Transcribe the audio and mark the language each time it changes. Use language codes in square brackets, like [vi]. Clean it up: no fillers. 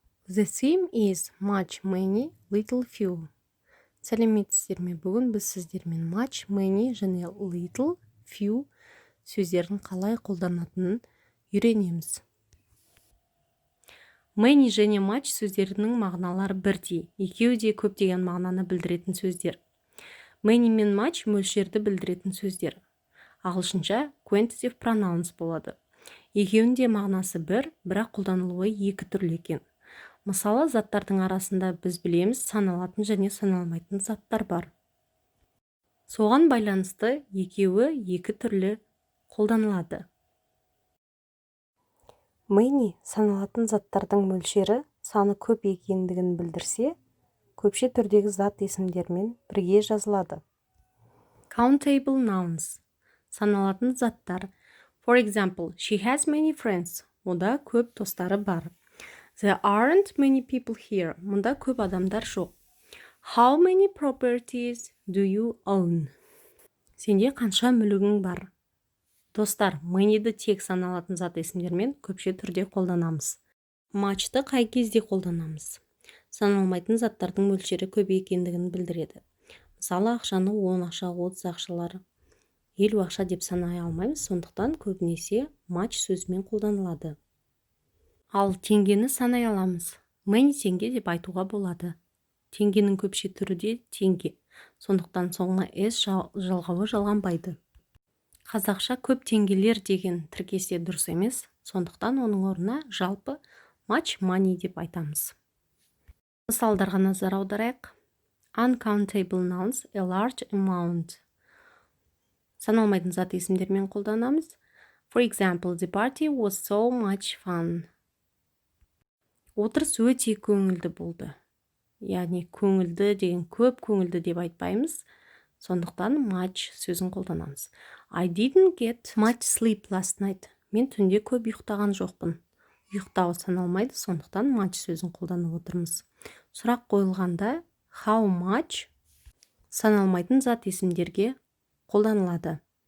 [en] The theme is much, many, little, few. [kk] Сәлеметсіздер ме? Бүгін біз сіздермен much, many және little, few сөздердің қалай қолданатынын үйренеміз. Many және much сөздерінің мағыналары бірдей. Екеуі де көптеген мағынаны білдіретін сөздер. Many мен much мөлшерді білдіретін сөздер. Ағылшынша quantitative pronouns болады. Екеуінің де мағынасы бір, бірақ қолданылуы екі түрлі екен. Мысалы, заттардың арасында біз білеміз саналатын және саналмайтын заттар бар. Соған байланысты екеуі екі түрлі қолданылады. Many саналатын заттардың мөлшері саны көп екендігін білдірсе, көпше түрдегі зат есімдермен бірге жазылады. Countable nouns саналатын заттар. [en] For example, she has many friends. [kk] Ода көп достары бар. [en] There aren't many people here. [kk] Мұнда көп адамдар жоқ. [en] How many properties do you own? [kk] Сенде қанша мүлігің бар? Достар, many'ді тек саналатын зат есімдермен көпше түрде қолданамыз. Much'ты қай кезде қолданамыз? Саналмайтын заттардың мөлшері көп екендігін білдіреді. Мысалы, ақшаны 10 ақша, 30 ақшалар, 50 ақша деп санай алмаймыз, сондықтан көбінесе much сөзімен қолданылады. Ал теңгені санай аламыз. Many теңге деп айтуға болады. Теңгенің көпше түрі де теңге. Сондықтан соңына s жалғауы жалғанбайды. Қазақша көп теңгелер деген тіркесте дұрыс емес, сондықтан оның орнына жалпы [en] much money [kk] деп айтамыз. Мысалдарға назар аударайық. [en] Uncountable nouns, a large amount. [kk] Саналмайтын зат есімдермен қолданамыз. [en] For example, the party was so much fun. [kk] Отырыс өте көңілді болды. Яғни көңілді деген көп көңілді деп айтпаймыз. Сондықтан much сөзін қолданамыз. [en] I didn't get much sleep last night. [kk] Мен түнде көп ұйықтаған жоқпын. Ұйықтау саналмайды, сондықтан much сөзін қолданып отырмыз. Сұрақ қойылғанда how much саналмайтын зат есімдерге қолданылады.